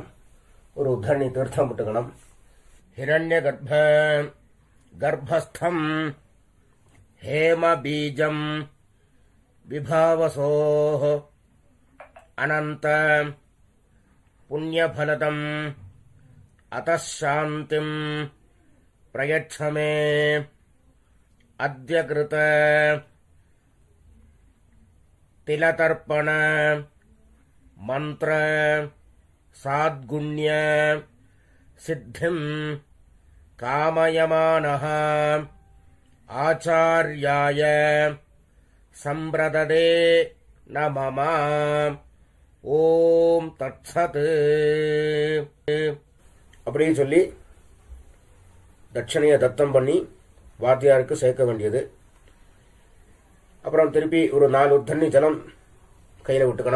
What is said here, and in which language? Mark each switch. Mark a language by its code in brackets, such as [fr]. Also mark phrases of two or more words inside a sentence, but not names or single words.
[ta] ஒரு உத்தரணி தீர்த்தம் விட்டுக்கணும். [sa] हिरण्य गर्भस्थम् हेम बीजम् विभावसोः अनन्त पुण्यफलदम् अतः शान्तिम् प्रयच्छ मे अद्य कृत तिलतर्पण मन्त्र साद्गुण्य सिद्धिम् कामयमानः आचार्याय सम्प्रददे न मम ओम् तत्सत् [ta] அப்படின்னு சொல்லி தட்சணையை தத்தம் பண்ணி வாத்தியாருக்கு சேர்க்க வேண்டியது. அப்புறம் திருப்பி ஒரு 4 உத்தண்ணி ஜலம் கையில் விட்டுக்கணும்.